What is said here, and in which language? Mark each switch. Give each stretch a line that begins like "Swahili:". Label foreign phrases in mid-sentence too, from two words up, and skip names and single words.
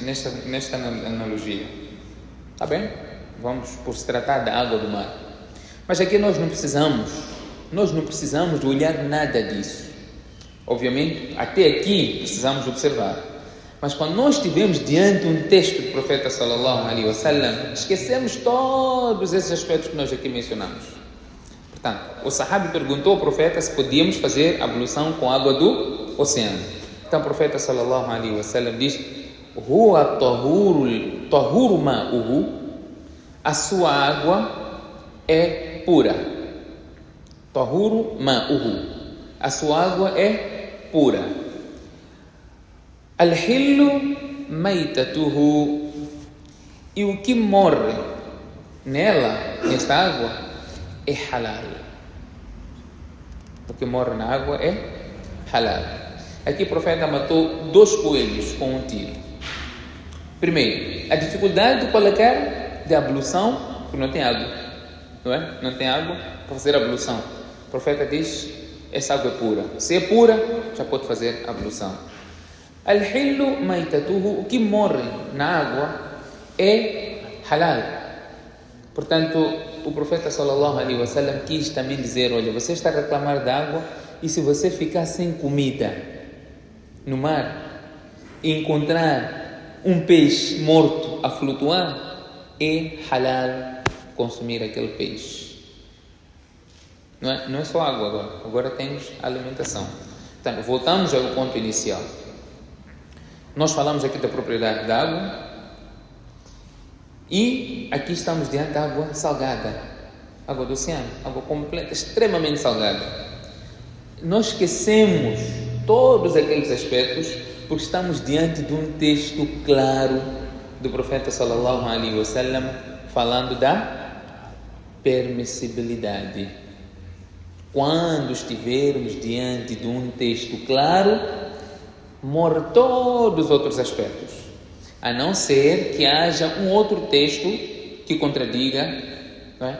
Portuguese: Por causa, nesta analogia. Está bem? Vamos por se tratar da água do mar. Mas aqui nós não precisamos de olhar nada disso. Obviamente, até aqui precisamos observar. Mas quando nós estivermos diante de um texto do profeta
Arabic: صلى الله عليه وسلم,
Portuguese: esquecemos todos esses aspectos que nós aqui mencionamos. Portanto, o sahabi perguntou ao profeta se podíamos fazer ablução com água do oceano. Então o profeta
Arabic: صلى الله عليه وسلم
Portuguese: diz:
Arabic: "هو الطهور ماؤه",
Portuguese: a sua água é pura.
Arabic: الطهور ماؤه,
Portuguese: a sua água é pura.
Arabic: الحل ميتته,
Portuguese: e o que morre nela, nesta água, é halal. O que morre na água é halal. Aqui o profeta matou 2 coelhos com um tiro. Primeiro, a dificuldade de colocar de ablução, porque não tem água, não é? Não tem água para fazer a ablução. O profeta diz: essa água é pura. Se é pura, já pode fazer a ablução.
Arabic: الحل ميتته,
Portuguese: o que morre na água é halal. Portanto, o profeta
Arabic: صلى الله عليه وسلم
Portuguese: quis também dizer: olha, você está a reclamar da água, e se você ficar sem comida no mar e encontrar um peixe morto a flutuar, é halal consumir aquele peixe. Não é só água agora temos alimentação. Então, voltamos ao ponto inicial. Nós falamos aqui da propriedade da água e aqui estamos diante da água salgada, água do oceano, água completa, extremamente salgada. Nós esquecemos todos aqueles aspectos porque estamos diante de um texto claro do profeta
Arabic: صلى الله عليه وسلم
Portuguese: falando da permissibilidade. Quando estivermos diante de um texto claro, morre todos os outros aspectos, a não ser que haja um outro texto que contradiga, não é?